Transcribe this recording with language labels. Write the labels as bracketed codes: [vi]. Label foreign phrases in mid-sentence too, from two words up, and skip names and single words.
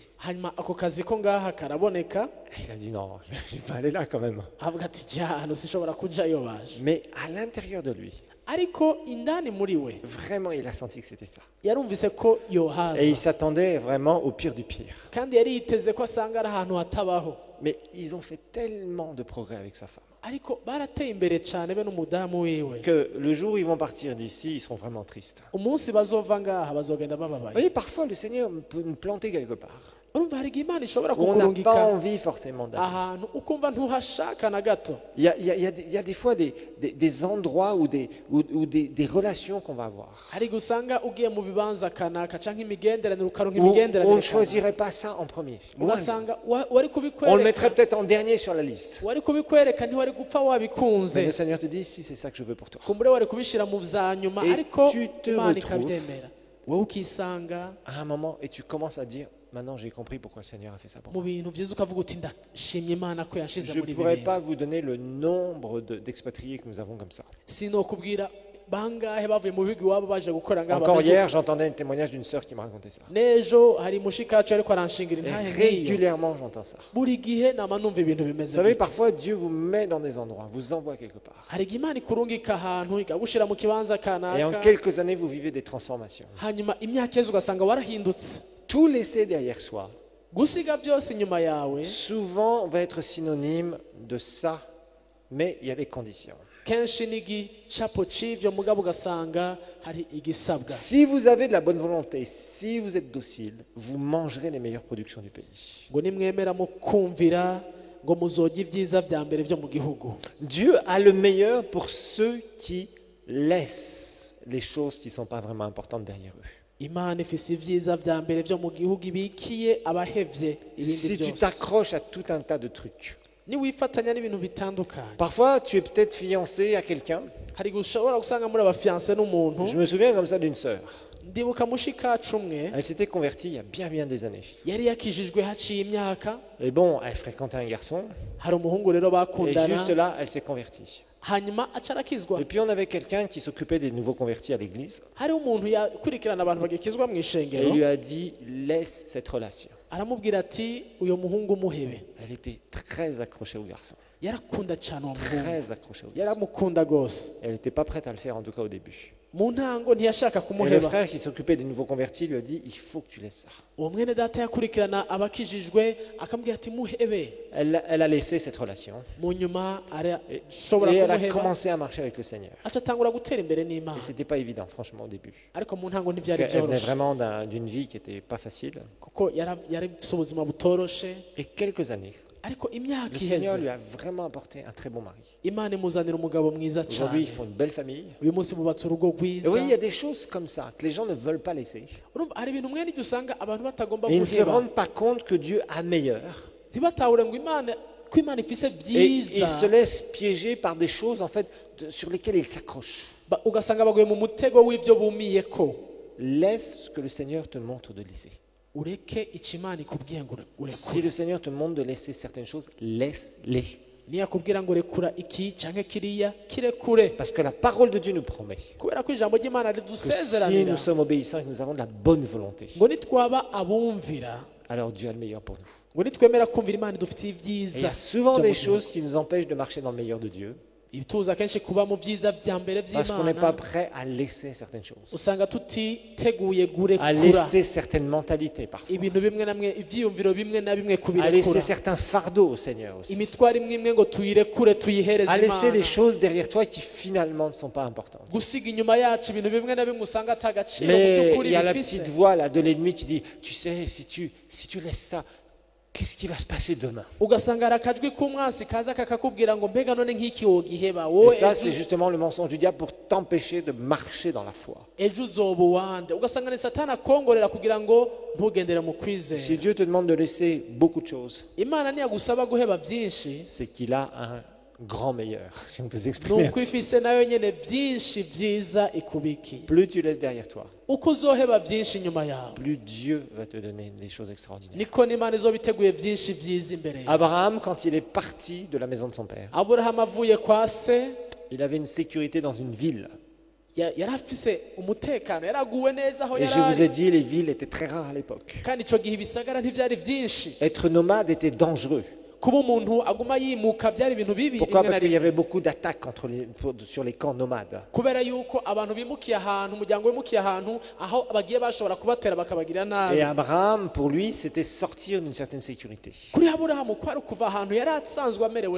[rn] hanyuma ako kazi ko ngaha karaboneka, [fr] Et il a dit non, je ne vais pas aller là quand même. [rn] avuga ati jya hano sinshobora kujayo baje. [fr] Mais à l'intérieur de lui, [rn] Ariko indani muri we [fr] vraiment, il a senti que c'était ça. [rn] yarumvise ko [fr] Et il [rn] yohaza, [fr] s'attendait vraiment au pire du pire. [rn] kandi yari yiteze ko asanga ari ahantu hatabaho. [fr] Mais ils ont fait tellement de progrès avec sa femme [rn] Ariko barateye imbere cyane be n'umudamu wiwe, [fr] que le jour où ils vont partir d'ici, ils seront vraiment tristes. [rn] umunsi bazova ngaha bazogenda [fr] Vous [rn] bababaye. [fr] voyez, parfois le Seigneur peut nous planter quelque part. [rn] urumva hari igihe imana ishobora [fr] où on n'a pas [rn] kukurungika [fr] envie forcément d'aller. [rn] ahantu ukumva ntuhashaka na gato. [fr] Il y a des fois des endroits ou des relations qu'on va avoir. [rn] hari igihe usanga ugiye mu bibanza kanaka cyangwa imigenderanire ukaronka [fr] Où on [rn] imigenderanire [fr] ne [rn] kanaka. [fr] choisirait pas ça en premier. [rn] ugasanga wari [fr] On le [rn] kubikwereka [fr] mettrait peut-être en dernier sur la liste. [rn] wari kubikwereka ntiwari gupfa [fr] Mais [rn] wabikunze, [fr] le Seigneur te dit, si c'est ça que je veux pour toi. [rn] kumbure wari kubishyira mu bya nyuma [fr] Et [rn] ariko [fr] tu te [rn] imana [fr] retrouves- [rn] ikabyemera, wowe ukisanga [fr] À un moment, et tu commences à dire, maintenant j'ai compris pourquoi le Seigneur a fait ça pour moi. [rn] mu bintu byiza ukavuga uti ndashimye imana ko yanshize [fr] Je ne [rn] muri ibi [fr] pourrais [rn] bintu. [fr] pas vous donner le nombre d'expatriés que nous avons comme ça. [rn] sinokubwira bangahe bavuye mu bihugu iwabo baje gukora ngaha [fr] Encore [rn] bameze [fr] hier, j'entendais un témoignage d'une sœur qui me racontait ça. [rn] n'ejo hari mushikacu ariko aranshingira [fr] Et [rn] intahe nk'iyo [fr] régulièrement, j'entends ça. [rn] buri gihe nama numva ibintu [fr] Vous [rn] bimeze [fr] savez, [rn] gutya. [fr] parfois Dieu vous met dans des endroits, vous envoie quelque part. [rn] hari igihe imana ikurungika ahantu ikagushyira mu kibanza [fr] Et en [rn] kanaka [fr] quelques années, vous vivez des transformations. [rn] hanyuma imyaka yeze ugasanga warahindutse. [fr] Tout laisser derrière soi, [rn] gusiga byose inyuma yawe [fr] souvent va être synonyme de ça, mais il y a des conditions. [rn] kenshi n'igicapo cy'ibyo mugabo ugasanga hari igisabwa. [fr] Si vous avez de la bonne volonté, si vous êtes docile, vous mangerez les meilleures productions du pays. [rn] ngo nimwemera mu kumvira ngo muzojye ibyiza bya mbere byo mu gihugu. [fr] Dieu a le meilleur pour ceux qui laissent les choses qui ne sont pas vraiment importantes derrière eux. [rn] imana ifise ibyiza bya mbere byo mu gihugu ibikiye abahevye ibindi [fr] Si tu [rn] byose. [fr] t'accroches à tout un tas de trucs, [rn] niwifatanya n'ibintu bitandukanye, [fr] parfois tu es peut-être fiancé à quelqu'un. [rn] hari igihe ushobora gusanga muri abafiyanse n'umuntu. [fr] Je me souviens comme ça d'une sœur. [rn] ndibuka mushikacu umwe [fr] Elle s'était convertie il y a bien des années. [rn] yari yakijijwe haciye imyaka, [fr] Et bon, elle fréquentait un garçon. [rn] hari umuhungu rero [fr] Et [rn] bakundana [fr] juste là, elle s'est convertie. [rn] hanyuma aca arakizwa. [fr] Et puis on avait quelqu'un qui s'occupait des nouveaux convertis à l'église. [rn] hariho umuntu yakurikirana abantu bagikizwa mu [fr] Et [rn] ishengero, [fr] il lui a dit, laisse cette relation. [rn] aramubwira ati uyu muhungu muhebe. [fr] Elle était très accrochée au garçon. [rn] yarakunda cyane uwo muhungu, [fr] Très accrochée au garçon. [rn] yaramukunda rwose. [fr] Elle n'était pas prête à le faire, en tout cas au début. [rn] mu ntango ntiyashaka [fr] Et le [rn] kumuheba. [fr] frère qui s'occupait des nouveaux convertis lui a dit, il faut que tu laisses ça. [rn] uwo mwene data yakurikirana abakijijwe akamubwira ati muhebe. [fr] Elle a laissé cette relation. [rn] mu nyuma [fr] Et [rn] arashobora [fr] elle a [rn] kumuheba, [fr] commencé à marcher avec le Seigneur. [rn] aca atangura gutera imbere [fr] Et [rn] n'imana. [fr] c'était pas évident, franchement, au début. [rn] ariko mu ntango [fr] Parce [rn] ntibyari [fr] qu'elle venait [rn] byoroshye [fr] vraiment d'une vie qui n'était pas facile. [rn] kuko yari afite ubuzima butoroshe. [fr] Et quelques années, [rn] ariko imyaka [fr] le Seigneur [rn] iheze [fr] lui a vraiment apporté un très bon mari. [rn] imana imuzanira umugabo mwiza [fr] Aujourd'hui, [rn] cyane. [fr] ils font une belle famille. [rn] uyu munsi bubatse urugo [fr] Et [rn] rwiza. [fr] oui, il y a des choses comme ça que les gens ne veulent pas laisser. [rn] urumva hari ibintu mwene ibyo usanga abantu batagomba [fr] Et ils ne se [rn] guheba, [fr] rendent pas compte que Dieu a meilleur. [rn] ntibatahure ngo ko imana ifise [fr] Et ils se [rn] byiza. [fr] laissent piéger par des choses en fait sur lesquelles ils s'accrochent. [rn] ugasanga baguye mu mutego w'ibyo bumiye ko. [fr] Laisse ce que le Seigneur te montre de laisser. [rn] ureke icyo imana ikubwiye ngo [fr] Si [rn] urekure. [fr] le Seigneur te montre de laisser certaines choses, laisse-les. [rn] niyakubwira ngo rekura iki cyangwa kiriya kirekure, [fr] Parce que la parole de Dieu nous promet [rn] kubera ko ijambo ry'imana [fr] que si [rn] ridusezeranira [fr] nous sommes obéissants et que nous avons de la bonne volonté, [rn] ngo nitwaba abumvira, [fr] alors Dieu a le meilleur pour nous. [rn] ngo nitwemera kumvira imana idufitiye [fr] Et il y [rn] ibyiza [fr] a souvent [rn] byo [fr] des [rn] mu gihugu. [fr] choses qui nous empêchent de marcher dans le meilleur de Dieu [rn] ibituza akenshi kuba mu byiza bya mbere [fr] parce qu'on n'est pas [rn] by'imana, [fr] prêt à laisser certaines choses, [rn] usanga tutiteguye [fr] à [rn] gurekura [fr] laisser certaines mentalités parfois, [rn] ibintu bimwe na bimwe, ibyiyumviro bimwe na bimwe [fr] à [rn] kubirekura, [fr] laisser certains fardeaux au Seigneur aussi, [rn] imitwaro imwe imwe ngo tuyirekure tuyihereze [fr] à laisser des [rn] imana, [fr] choses derrière toi qui finalement ne sont pas importantes. [rn] gusiga inyuma yacu ibintu bimwe na bimwe usanga atagaciro mu [fr] Mais [rn] by'ukuri [fr] il y a la [rn] bifise. [fr] petite voix là de l'ennemi qui dit, tu sais, si tu laisses ça, qu'est-ce qui va se passer demain? [rn] ugasanga hari akajwi k'umwansi kaza kakakubwira ngo mbega none nk'iki wogiheba [fr] Et [rn] wowe [fr] ça, c'est justement le mensonge du diable pour t'empêcher de marcher dans la foi. [rn] ejo uzoba uwande, ugasanga ni satani akongorera kugira ngo ntugendere mu kwizera. [fr] Si Dieu te demande de laisser beaucoup de choses, [rn] imana ntiyagusaba guheba byinshi, [fr] c'est qu'il a un grand meilleur, si on peut s'exprimer [rn] nuko [fr] ainsi. [rn] ifise nayo nyene byinshi byiza ikubikiye. [fr] Plus tu laisses derrière toi, [rn] uko uzoheba byinshi inyuma yawe, [fr] plus Dieu va te donner des choses extraordinaires. [rn] niko n'imana izoba iteguye byinshi byiza imbere yawe. [fr] Abraham, quand il est parti de la maison de son père, [rn] aburahamu avuye kwa se [fr] il avait une sécurité dans une ville. [rn] yari afise umutekano, yaraguwe neza aho [fr] Et [rn] yari [fr] je vous ai [rn] ari, [fr] dit, les villes étaient très rares à l'époque. [rn] kandi ico gihe ibisagara ntivyari byinshi. [fr] Être nomade était dangereux. [rn] kuba umuntu aguma yimuka byari ibintu bibi [fr] Pourquoi? [rn] rimwe na [fr] Parce qu'il y [rn] rimwe. [fr] avait beaucoup d'attaques sur les camps nomades. [rn] kubera yuko abantu bimukiye ahantu umuryango wimukiye ahantu aho bagiye bashobora kubatera bakabagirira [fr] Et [rn] nabi. [fr] Abraham, pour lui, c'était sortir d'une certaine sécurité. [rn] kuri aburahamu kwari kuva ahantu yari asanzwe amerewe